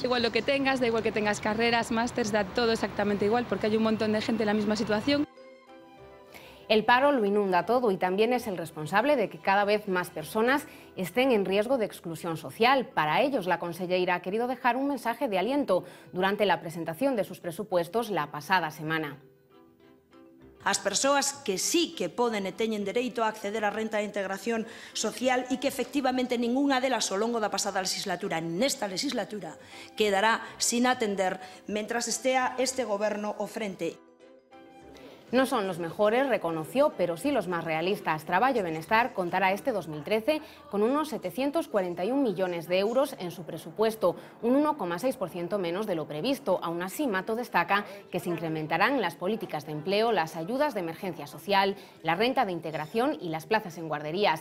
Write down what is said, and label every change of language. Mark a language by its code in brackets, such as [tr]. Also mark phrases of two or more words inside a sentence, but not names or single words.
[es] Igual lo que tengas, da igual que tengas carreras, másters, da todo exactamente igual, porque hay un montón de gente en la misma situación. El paro lo inunda todo y también es el responsable de que cada vez más personas estén en riesgo de exclusión social. Para ellos, la conselleira ha querido dejar un mensaje de aliento durante la presentación de sus presupuestos la pasada semana. [gl] As persoas que sí que poden e teñen dereito a acceder á renta de integración social e que efectivamente ningunha delas ao longo da pasada legislatura, nesta legislatura, quedará sin atender mentras estea este goberno ao frente. [es] No son los mejores, reconoció, pero sí los más realistas. Traballo y Benestar contará este 2013 con unos 741 millones de euros en su presupuesto, un 1,6% menos de lo previsto. Aún así, Mato destaca que se incrementarán las políticas de empleo, las ayudas de emergencia social, la renta de integración y las plazas en guarderías.